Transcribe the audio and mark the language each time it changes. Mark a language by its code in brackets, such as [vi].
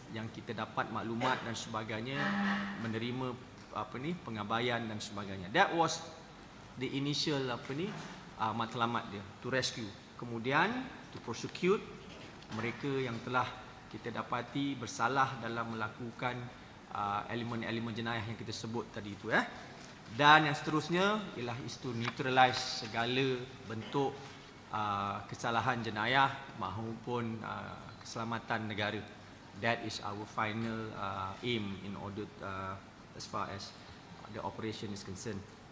[ms] Kita dapat maklumat dan sebagainya, menerima pengabaian dan sebagainya. [en] That was the initial [ms] matlamat dia, [en] to rescue. [ms] Kemudian [en] to prosecute [ms] mereka yang telah kita dapati bersalah dalam melakukan elemen-elemen jenayah yang kita sebut tadi itu, ya. Dan yang seterusnya ialah [en] is to neutralize [ms] segala bentuk kesalahan jenayah maupun keselamatan negara. [en] That is our final aim in order as far as the operation is concerned.